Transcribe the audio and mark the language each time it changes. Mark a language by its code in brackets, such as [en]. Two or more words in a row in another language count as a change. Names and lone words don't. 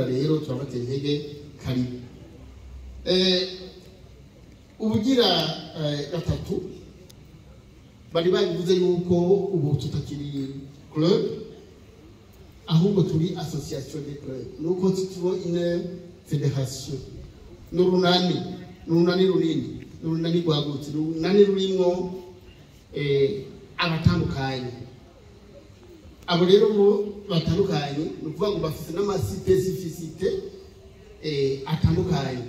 [rw] Rero turabatera intege karibu. Ubugira gatatu bari bavuze yuko ubu tutakiri club ahubwo turi [fr] association des clubs. Nous constituons une fédération. [rw] N'urunani runini rwagutse, runani rurimo abatandukanye. Abo rero bo batandukanye ni ukuvuga ngo bafite n'amaspecificité atandukanye.